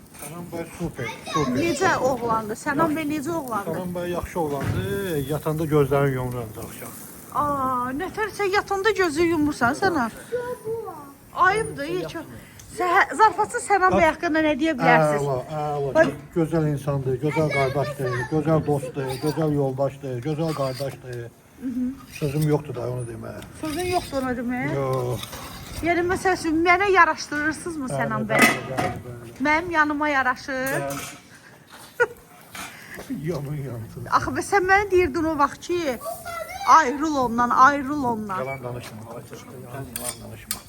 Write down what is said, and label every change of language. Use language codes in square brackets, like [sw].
[az] Salam Bey super, super. Necə oğlandı? Sənan Bey necə oğlandı? Salam Bey yaxşı oğlandı. Yatanda gözlərini yumurdu axşam. Aa, nətər sən yatanda gözü yumursan Sənan? Ayıbdır, heç. Zarafatsız Sənan Bey haqqında nə deyə bilərsiniz? [tr] Çok güzel insandır, güzel kardeştir, güzel dosttur, güzel yoldaştır, güzel kardeştir. Sözüm yoktu da onu demeye. [az] Sözün yoxdur ona demək. [tr] Yok. [az] Yəni məsəl üçün mənə yaraşdırırsınızmı Sənan Bey? Mənim yanıma yaraşır. Yaman yansın. Axı və sən mənə deyirdin o vaxt ki, ayrıl ondan, ayrıl ondan. Yalan danışma. Yalan danışma.